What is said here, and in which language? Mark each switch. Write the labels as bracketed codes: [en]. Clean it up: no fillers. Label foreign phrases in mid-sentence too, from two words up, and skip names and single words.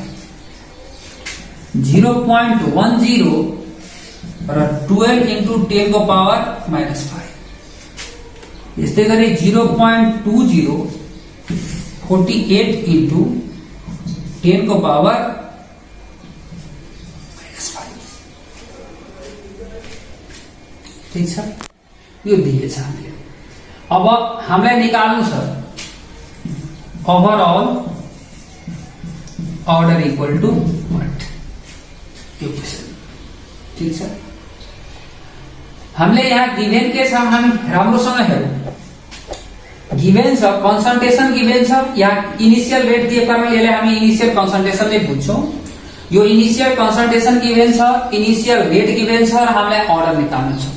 [ne] 0.10 र 12 into 10 को पावर -5, यस्तै गरी 0.20 48 into 10 को पावर -5। ठीक छ, यो दिएछ हामीले। अब हामीलाई निकाल्नु छ [en] overall order equal to what, [ne] यो क्वेशन। ठीक छ, हामीले यहाँ गिभेन के छ, हामी राम्रोसँग हेरौँ। गिभेन छ कन्सन्ट्रेसन गिभेन छ, यहाँ [en] initial rate [ne] दिएको कारणले यसलाई हामी [en] initial concentration [ne] नै बुझ्छौँ। यो [en] initial concentration given [ne] छ, [en] initial rate given [ne] छ, र हामीलाई अर्डर निकाल्नु छ।